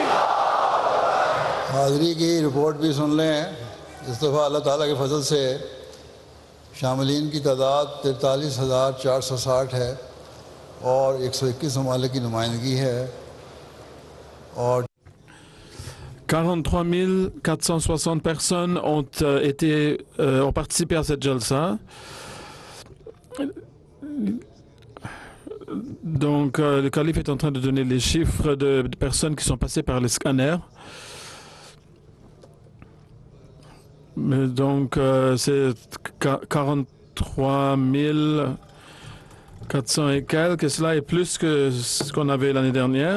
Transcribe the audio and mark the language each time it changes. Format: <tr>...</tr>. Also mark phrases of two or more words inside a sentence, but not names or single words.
<ur>حاضری کی رپورٹ بھی سن لیں. اس دفعہ اللہ تعالیٰ کے فضل سے شاملین کی تعداد 43,460 ہے اور 121 ممالک کی نمائندگی ہے اور</ur> <fr>43 460 personnes ont participé à cette jalsa. Donc le calife est en train de donner les chiffres de personnes qui sont passées par les scanners. Donc c'est 43 400 et quelques, et cela est plus que ce qu'on avait l'année dernière.</fr>